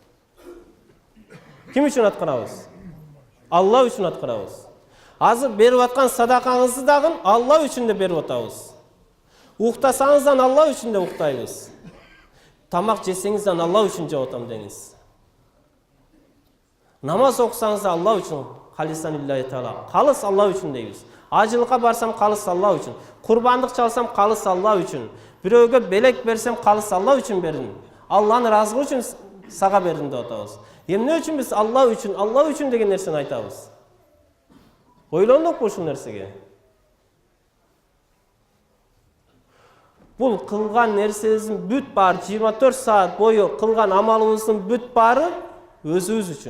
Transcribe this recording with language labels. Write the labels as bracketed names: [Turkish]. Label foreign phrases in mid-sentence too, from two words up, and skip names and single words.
[Kyrgyz] Ким үчүн аткарабыз? Алла үчүн аткарабыз. Азыр берип аткан садакаңызды дагы Алла үчүн деп берип атабыз. Уктасаңыздан Алла үчүн деп уктайбыз. Тамак жесеңизден Алла үчүн жеп атам деңиз. Намаз окусаңыз Алла үчүн, [Arabic] خالصا لله تعالى. [Kyrgyz] Калыс Алла үчүн дейбиз. Ажылыкка барсам калыс Алла үчүн. Курбандык чалсам калыс Алла үчүн. Бирөөгө белек берсем калыс Алла үчүн бердим. Алланын ыраазылыгы үчүн сага бердим деп атабыз. Эмне үчүн биз Алла үчүн деген нерсени айтабыз? Ойлондукпу ушул нерсеге? Бул кылган нерсебиздин бүт баары 24 саат бою кылган амалыбыздын бүт баары өзүбүз үчүн.